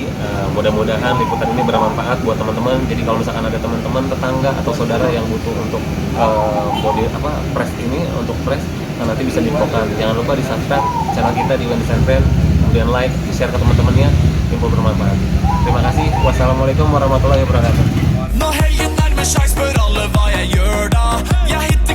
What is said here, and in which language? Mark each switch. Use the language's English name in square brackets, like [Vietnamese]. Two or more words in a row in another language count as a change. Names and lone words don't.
[Indonesian] Mudah-mudahan liputan ini bermanfaat buat teman-teman. Jadi kalau misalkan ada teman-teman, tetangga atau saudara yang butuh untuk press ini untuk press, nah, nanti bisa diinfokan. Jangan lupa di subscribe channel kita di Wendy Sentren, kemudian like, share ke teman-temannya, info bermanfaat. Terima kasih. [Arabic] والسلام عليكم ورحمة الله وبركاته. [Norwegian] Når helgen nærmer seg, spør alle hva jeg gjør da. Jeg